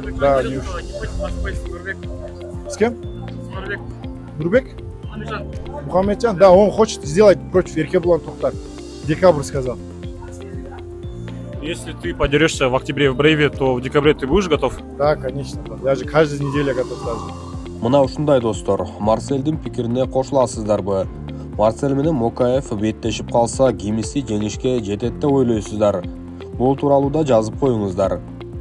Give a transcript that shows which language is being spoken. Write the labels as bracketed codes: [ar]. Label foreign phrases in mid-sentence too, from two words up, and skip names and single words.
[ru] Да, не вышел. С кем? Нурбек? Мухаммеджан, да, он хочет сделать против Еркебулан Тухтар. Декабрь сказал. Если ты подерешься в октябре в Брейве, то в декабре ты будешь готов? Да, конечно. Даже каждую неделю готов даже. [ky] Мына ушундай достор, Марсельдин пикирине кошуласыздарбы? Марсель менен Мокаев беттешип калса, кимиси жеңишке жетет деп ойлойсуздар? Бул тууралуу да жазып коюңуздар.